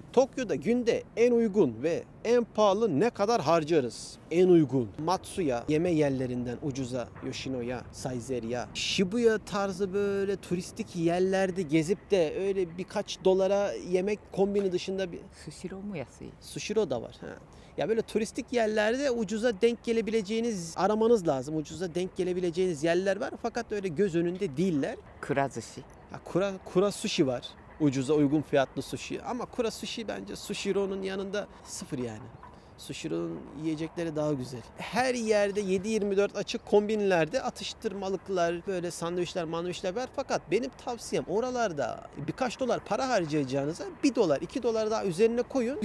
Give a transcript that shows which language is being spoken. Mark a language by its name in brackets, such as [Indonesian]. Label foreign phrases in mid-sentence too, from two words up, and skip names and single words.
[Turkish] Tokyo'da günde en uygun ve en pahalı ne kadar harcarız? En uygun Matsuya, yeme yerlerinden ucuza Yoshinoya, Saizeriya, Shibuya tarzı böyle turistik yerlerde gezip de öyle birkaç dolara yemek kombini dışında bir [Japanese] スシローも安い。 [Turkish] Sushiro da var. Ha. Ya böyle turistik yerlerde ucuza denk gelebileceğiniz, aramanız lazım. Ucuza denk gelebileceğiniz yerler var fakat öyle göz önünde değiller. [Japanese] くら寿司。 [Turkish] Ya kura sushi var. Ucuza uygun fiyatlı sushi. Ama kura sushi bence Sushiro'nun yanında sıfır yani. Sushiro'nun yiyecekleri daha güzel. Her yerde 7/24 açık kombinlerde atıştırmalıklar, böyle sandviçler, mandviçler var. Fakat benim tavsiyem oralarda birkaç dolar para harcayacağınıza 1 dolar, 2 dolar daha üzerine koyun.